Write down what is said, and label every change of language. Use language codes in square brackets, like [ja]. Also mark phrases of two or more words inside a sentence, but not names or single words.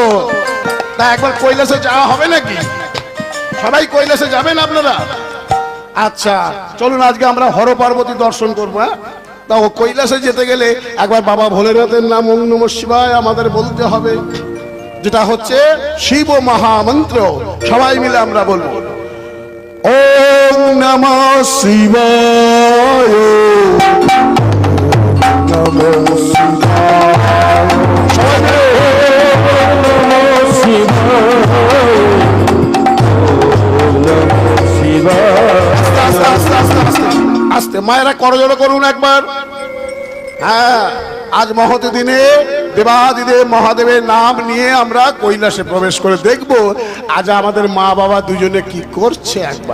[bn] তা একবার কৈলাসে যাওয়া হবে নাকি? সবাই কৈলাসে যাবেন আপনারা? আচ্ছা চলুন, আজকে আমরা হর পার্বতী দর্শন করবো। হ্যাঁ, তা ও কৈলাসে যেতে গেলে একবার বাবা ভোলেনাথের নাম [sa] ওম নমঃ শিবায় [bn] আমাদের বলতে হবে, যেটা হচ্ছে শিব মহামন্ত্র। সবাই মিলে আমরা বলবো, [sa] ওম নমঃ শিবায়, নমঃ শিবায়। [bn] সবাই মিলে আস্তে মায়েরা করজোড়ো করুন একবার। হ্যাঁ, আজ মহৎ দিনে দেবাদিদেব মহাদেবের নাম নিয়ে আমরা কৈলাসে প্রবেশ করে দেখব আজ আমাদের মা বাবা দুজনে কি করছে।